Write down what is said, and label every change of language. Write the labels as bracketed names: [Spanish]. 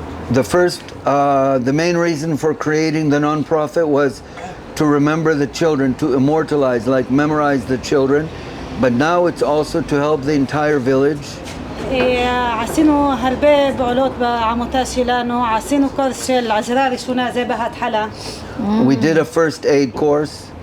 [English] The main reason for creating the non-profit was to remember the children, to immortalize, like memorize the children, but now it's also to help the entire village. [Hebrew] עשינו הרבה פעולות בעמותה שלנו, עשינו קורס של עזרה ראשונה, זה בהתחלה. [English] We did a first aid course.